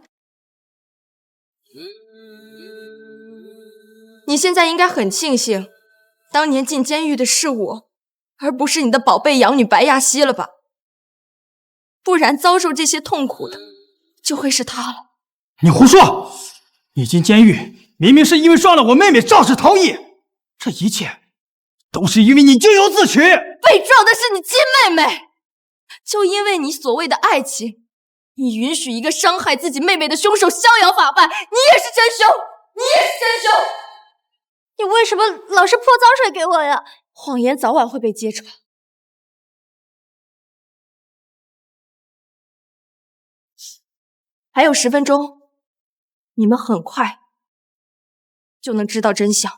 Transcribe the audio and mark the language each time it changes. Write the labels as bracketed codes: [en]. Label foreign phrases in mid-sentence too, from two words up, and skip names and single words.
[zh] 你現在應該很慶幸，當年進監獄的是我，而不是你的寶貝養女白亞希了吧？不然遭受這些痛苦的就會是他了。你胡說！你進監獄明明是因為撞了我妹妹肇事逃逸，這一切都是因為你咎由自取。被撞的是你親妹妹，就因為你所謂的愛情，你允許一個傷害自己妹妹的兇手逍遙法辦，你也是真兇，你也是真兇。你為什麼老是潑髒水給我呀？謊言早晚會被揭穿。還有10分鐘，你們很快就能知道真相。